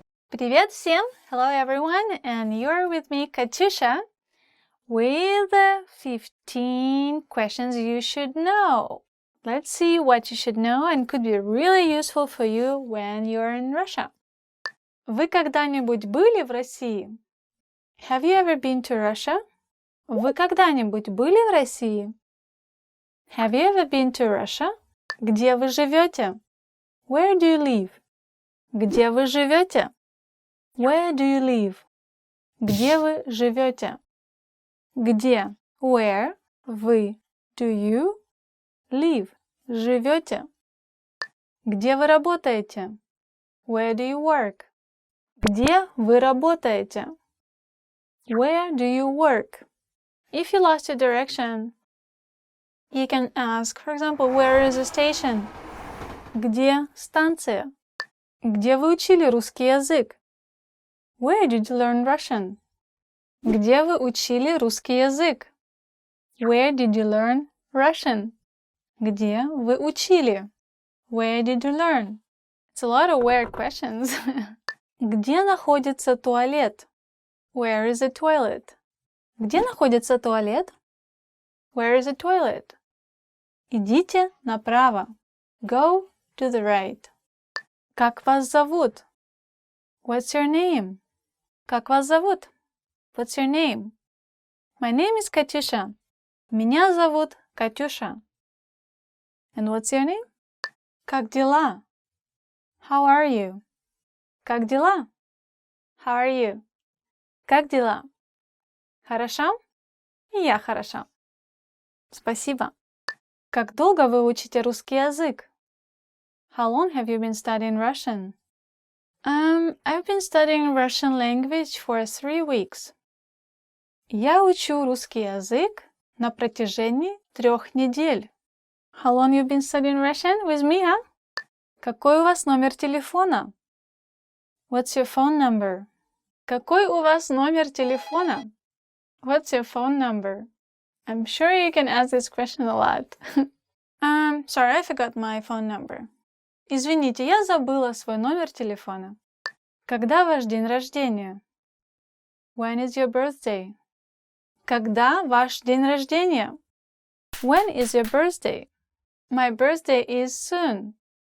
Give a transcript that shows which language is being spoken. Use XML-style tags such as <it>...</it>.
<ru>Привет всем!</ru> <en>Hello everyone, and you're with me, Katyusha, with 15 questions you should know. Let's see what you should know and could be really useful for you when you're in Russia.</en> <ru>Вы когда-нибудь были в России?</ru> <en>Have you ever been to Russia?</en> <ru>Вы когда-нибудь были в России?</ru> <en>Have you ever been to Russia?</en> <ru>Где вы живете?</ru> <en>Where do you live?</en> <ru>Где вы живете?</ru> <en>Where do you live?</en> <ru>Где вы живете? Где?</ru> <en>Where?</en> <ru>Вы?</ru> <en>Do you? Live?</en> <ru>Живете? Где вы работаете?</ru> <en>Where do you work?</en> <ru>Где вы работаете?</ru> <en>Where do you work? If you lost your direction, you can ask, for example, where is the station?</en> <ru>Где станция? Где вы учили русский язык?</ru> <en>Where did you learn Russian?</en> <ru>Где вы учили русский язык?</ru> <en>Where did you learn Russian?</en> <ru>Где вы учили?</ru> <en>Where did you learn? It's a lot of where questions.</en> <ru>Где находится туалет?</ru> <en>Where is the toilet?</en> <ru>Где находится туалет?</ru> <en>Where is the toilet?</en> <ru>Идите направо.</ru> <en>Go to the right.</en> <ru>Как вас зовут?</ru> <en>What's your name?</en> <ru>Как вас зовут? What's your name?</ru> <en>My name is Katyusha.</en> <ru>Меня зовут Катюша.</ru> <en>And what's your name?</en> <ru>Как дела?</ru> <en>How are you?</en> <ru>Как дела? How are you? Как дела? Хорошо? И я хорошо. Спасибо. Как долго вы учите русский язык?</ru> <en>How long have you been studying Russian? I've been studying Russian language for 3 weeks.</en> <ru>Я учу русский язык на протяжении 3 недель.</ru> <en>How long you been studying Russian with me, huh?</en> <ru>Какой у вас номер телефона?</ru> <en>What's your phone number?</en> <ru>Какой у вас номер телефона?</ru> <en>What's your phone number? I'm sure you can ask this question a lot. Sorry, I forgot my phone number.</en> <ru>Извините, я забыла свой номер телефона. Когда ваш день рождения?</ru> <en>When is your birthday?</en> <ru>Когда ваш день рождения?</ru> <en>When is your birthday? My birthday is soon.</en>